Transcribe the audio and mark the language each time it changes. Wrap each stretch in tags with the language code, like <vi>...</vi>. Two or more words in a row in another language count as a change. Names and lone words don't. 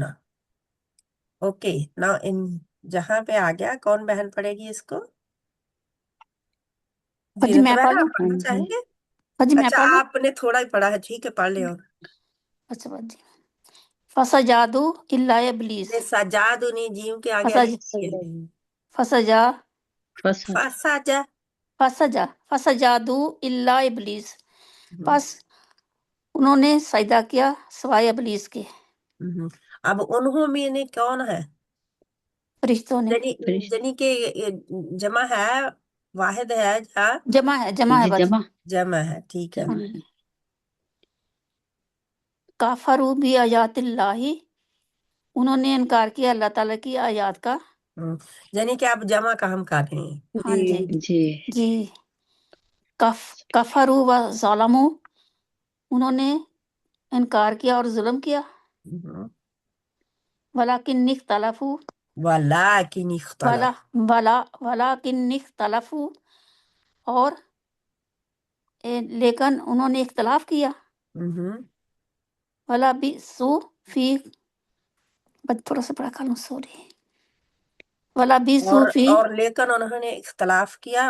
<ur>اوکے نا، جہاں پہ آ گیا کون بہن پڑھے گی اس کو؟ جی، زینت میں بہن پڑھ لوں. آپ پڑھنا چاہیں گے؟ جی، میں اچھا، پڑھ لوں. آپ نے تھوڑا ہی پڑھا ہے، ٹھیک ہے پڑھ لیں. اور اچھا جی.</ur> <ar>فسجادو الا ابلیس.</ar> <ur>یہ سجاد انہیں جیوں کے آگے فسج الف کیا ہے. فسجا فسجا.</ur> <ar>فسجادو الا ابلیس.</ar> <ur>پس انہوں نے سجدہ کیا سوائے ابلیس کے. اب انہوں میں نے کون ہے؟ فرشتوں نے. یعنی کہ جمع ہے، واحد ہے یا جمع ہے جی بس. جمع ہے؟ ٹھیک ہے.</ur> <ar>کافروا بھی آیات اللہ،</ar> <ur>انہوں نے انکار کیا اللہ تعالیٰ کی آیات کا. یعنی کہ آپ جمع کا ہم کر رہے ہیں. ہاں جی جی جی.</ur> <ar>کفروا و ظلموا،</ar> <ur>انہوں نے انکار کیا اور ظلم کیا.</ur> <ar>ولکن اختلفوا، ولیکن اختلف، ولکن اختلفوا،</ar> <ur>اور لیکن انہوں نے اختلاف کیا.</ur> <ar>ولبثوا فی،</ar> <ur>تھوڑا سا پڑھا کر لوں، سوری.</ur> <ar>ولبثوا فی،</ar> <ur>اور لیکن انہوں نے اختلاف کیا.</ur>